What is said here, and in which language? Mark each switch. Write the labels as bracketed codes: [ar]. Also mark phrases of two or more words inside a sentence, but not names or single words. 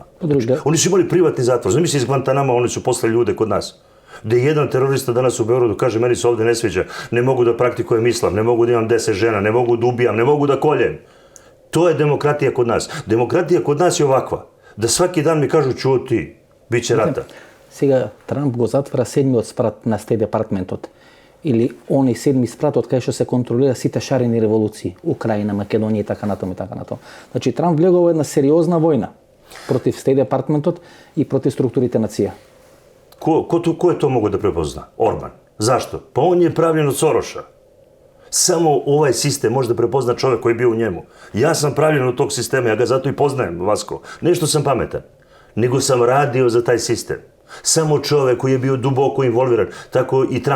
[sr] Oni su imali privatni zatvor. Zamisli iz Guantanama, oni su poslali ljude kod nas. Gde jedan terorista danas u Beogradu kaže meni se ovdje ne sviđa, ne mogu da praktikujem islam, ne mogu da imam 10 žena, ne mogu da ubijam, ne mogu da koljem. To je demokratija kod nas. Demokratija kod nas je ovakva. Da svaki dan mi kažu čuti, bit će rata. [mk] Сега Трамп го затвара 7-миот спрат на Стейт департментот. Или оној 7-ми спрат од кај што се контролира сите шарени револуции, Украина, Македонија и така натаму и така натаму. Значи Трамп влегува во една сериозна војна против Стейт департментот и против структурите нација. [sr] Ko je to mogo da prepozna? Orban. Zašto? Pa on je pravljen od Soroša. Samo ovaj sistem može da prepozna čovjek koji je bio u njemu. Ja sam pravljen od tog sistema, ja ga zato i poznajem, Vasko. Nešto sam pametan. Nego sam radio za taj sistem. Samo čovek koji je bio duboko involviran, tako i Trump.